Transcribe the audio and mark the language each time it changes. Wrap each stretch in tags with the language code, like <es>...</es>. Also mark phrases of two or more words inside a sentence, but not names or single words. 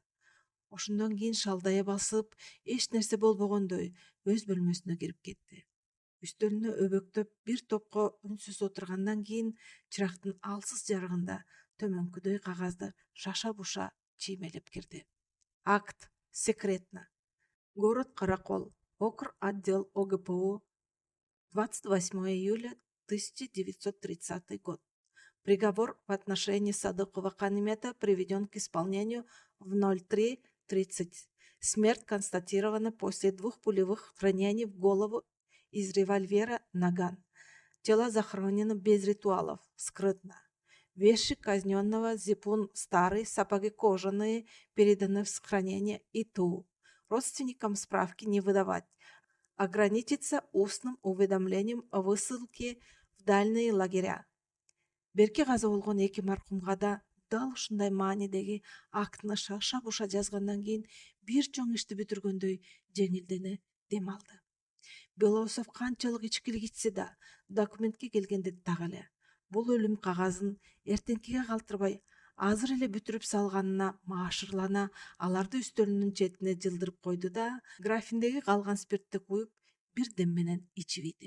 <ky>Ошондон кийин шалдая басып, эч нерсе болбогондой өз бөлмөсүнө кирип кетти. Үстөлүнө өбөктөп бир топко үнсүз отургандан кийин чырактын алсыз жарыгында төмөнкүдөй кагазды шаша буша чиймелеп кирди.</ky> <ru>Акт секретно. Город Каракол. Округ отдел ОГПУ. 28 июля 1930 год. Приговор в отношении Садыкова Канимета приведен к исполнению в 03:30. Смерть констатирована после 2 пулевых ранений в голову из револьвера «Наган». Тело захоронено без ритуалов, скрытно. Вещи казненного зипун старый, сапоги кожаные, переданы в сохранение ИТУ. Родственникам справки не выдавать. Ограничиться устным уведомлением о высылке в дальние лагеря.</ru> <ky>Берки каза болгон 2 маркумга да дал ушундай маанидеги актыны шаша буша жазгандан кийин бир чоң ишти бүтүргөндөй жеңилдене дем алды. Белоусов канчалык ичкилик ичсе да документке келгенде так эле бул өлүм кагазын эртеңкиге калтырбай азыр эле бүтүрүп салганына маашырлана аларды үстөлүнүн четине жылдырып койду да графиндеги калган спиртти куюп бир дем менен ичип ийди.</ky>